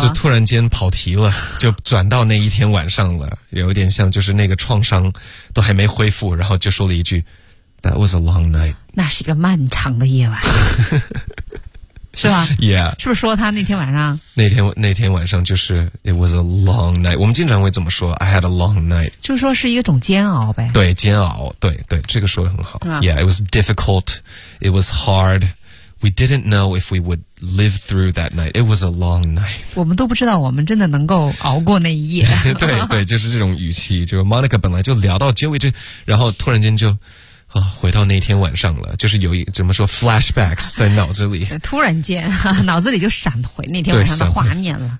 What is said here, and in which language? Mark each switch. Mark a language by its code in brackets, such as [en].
[zh] 就突然间跑题了，就转到那一天晚上了，有点像就是那个创伤都还没恢复，然后就说了一句 ， [en] That was a long night， [zh] 那是一个漫长的夜晚，是吧 [en] ？Yeah， [zh] 是不是说他那天晚上？那天晚上就是 [en] It was a long night， [zh] 我们经常会这么说 [en] I had a long night， [zh] 就是说是一个种煎熬呗。对，煎熬，对对，这个说得很好、啊、 [en] Yeah， it was difficult， it was hard， we didn't know if we would live through that night， it was a long night， [zh] 我们都不知道我们真的能够熬过那一夜。对对，就是这种语气，就是 Monica 本来就聊到结尾这，然后突然间就回到那天晚上了，就是有一怎么说 flashbacks 在脑子里，突然间脑子里就闪回那天晚上的画面了，